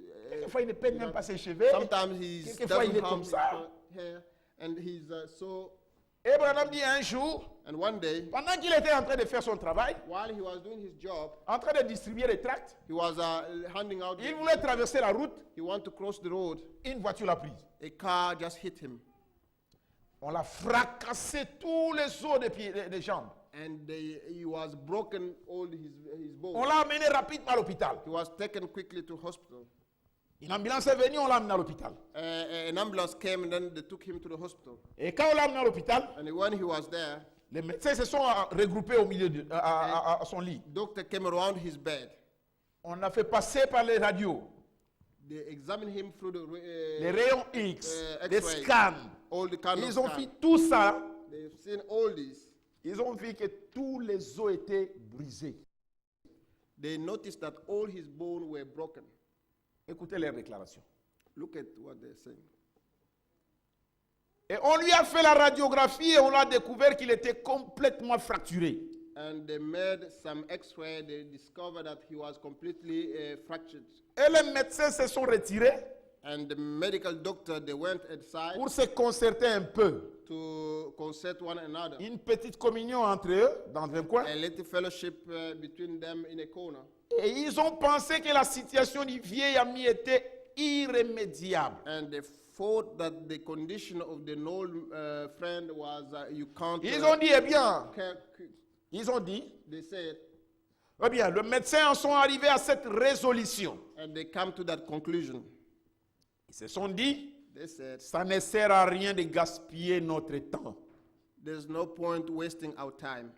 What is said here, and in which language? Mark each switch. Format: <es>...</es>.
<fr>Quelquefois, il ne peigne même pas ses cheveux.</fr> <en>sometimes he</en> <fr>Quelquefois, il</fr> <en>doesn't</en> <fr>est comme</fr> <en>have</en> <fr>ça.</fr> <en>hair, and he's so.</en> <fr>Et Branham dit un jour,</fr> <en>And one day,</en> <fr>pendant qu'il était en train de faire son travail,</fr> <en>while he was doing his job,</en> <fr>en train de distribuer les tracts,</fr> <en>he was handing out.</en> <fr>il voulait traverser la route,</fr> <en>He wanted to cross the road.</en> <fr>une voiture l'a prise.</fr> <en>A car just hit him,</en> <fr>On l'a fracassé tous les os des jambes.</fr> <en>and he was broken all his</en> <fr>On</fr> <en>bones.</en> <fr>l'a amené rapidement à l'hôpital.</fr> <en>He was taken quickly to hospital.</en> <fr>Une ambulance est venue, on l'a amené à l'hôpital.</fr> <en>An ambulance came, and then they took him to the hospital.</en> <fr>Et quand on l'a amené à l'hôpital,</fr> <en>And when he was there,</en> <fr>les médecins se sont regroupés au milieu à son lit.</fr> <en>doctor came around his bed.</en> <fr>On a fait passer par les radios,</fr> <en>They examined him through the</en> <fr>les rayons X, les</fr> <en>X-ray. scans. all the kind</en> <fr>Ils</fr> <en>of</en> <fr>ont</fr> <en>scan.</en> <fr>fait tout ça.</fr> <en>They've seen all this.</en> <fr>Ils ont vu que tous les os étaient brisés.</fr> <en>They noticed that all his bones were broken.</en> <fr>Écoutez les déclarations.</fr> <en>Look at what they're saying.</en> <fr>Et on lui a fait la radiographie et on a découvert qu'il était complètement fracturé.</fr> <en>And they made some X-ray. They discovered that he was completely fractured.</en> <fr>Et les médecins se sont retirés</fr> <en>And the medical doctor, they went aside</en> <fr>pour se concerter un peu.</fr> <en>to consult one another.</en> <fr>Une petite communion entre eux dans un coin.</fr> <en>A little fellowship between them in a corner.</en> <fr>Et ils ont pensé que la situation du vieil ami était irrémédiable.</fr> <en>And they thought that the condition of the old friend was you can't.</en> <fr>Ils ont dit, eh bien, ca- ils ont dit,</fr> <en>They said,</en> <fr>Eh bien, les médecins en sont arrivés à cette résolution.</fr> <en>And they come to that conclusion.</en> <fr>Ils se sont dit,</fr> <en>They said,</en> <fr>ça ne sert à rien de gaspiller notre temps.</fr> <en>there's no point wasting our time.</en>